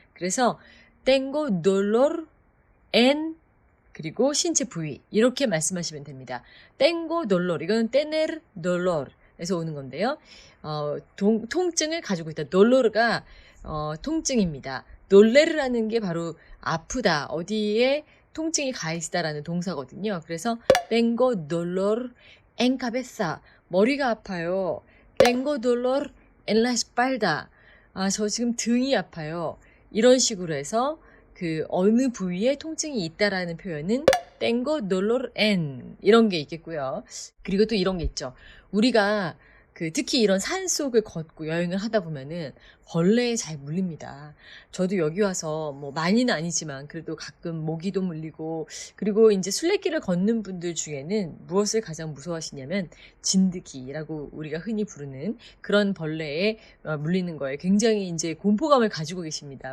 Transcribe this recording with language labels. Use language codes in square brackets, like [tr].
[ko] 그래서 [es] tengo dolor en [ko] 그리고 신체 부위 이렇게 말씀하시면 됩니다. [es] tengo dolor [ko] 이거는 [es] tener dolor [ko] 에서 오는 건데요. 통증을 가지고 있다. dolor가 통증입니다. 놀레르라는 게 바로 아프다, 어디에 통증이 가 있다라는 동사거든요. 그래서 [es] tengo dolor en cabeza, [ko] 머리가 아파요. [es] tengo dolor en la espalda, [ko] 저 지금 등이 아파요. 이런 식으로 해서 그 어느 부위에 통증이 있다라는 표현은 [es] tengo dolor en [ko] 이런 게 있겠고요. 그리고 또 이런 게 있죠. 우리가 특히 이런 산 속을 걷고 여행을 하다 보면은 벌레에 잘 물립니다. 저도 여기 와서 뭐 많이는 아니지만 그래도 가끔 모기도 물리고, 그리고 이제 순례길을 걷는 분들 중에는 무엇을 가장 무서워하시냐면 진드기라고 우리가 흔히 부르는 그런 벌레에 물리는 거에 굉장히 이제 공포감을 가지고 계십니다.